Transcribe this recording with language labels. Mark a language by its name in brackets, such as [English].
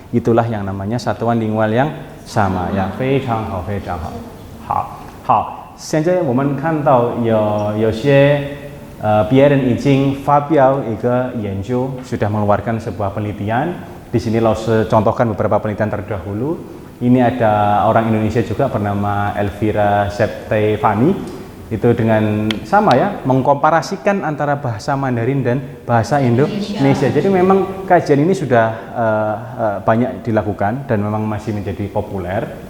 [Indonesian] Itulah yang namanya satuan lingkungan yang sama ya. [Chinese] 非常好，非常好。好，现在我们看到有些别人已经发表一个研究， [Indonesian] sudah mengeluarkan sebuah penelitian. Di sini Lause contohkan beberapa penelitian terdahulu. Ini ada orang Indonesia juga bernama Elvira Septefani. Itu dengan sama ya, mengkomparasikan antara bahasa Mandarin dan bahasa Indonesia. Jadi memang kajian ini sudah banyak dilakukan dan memang masih menjadi populer.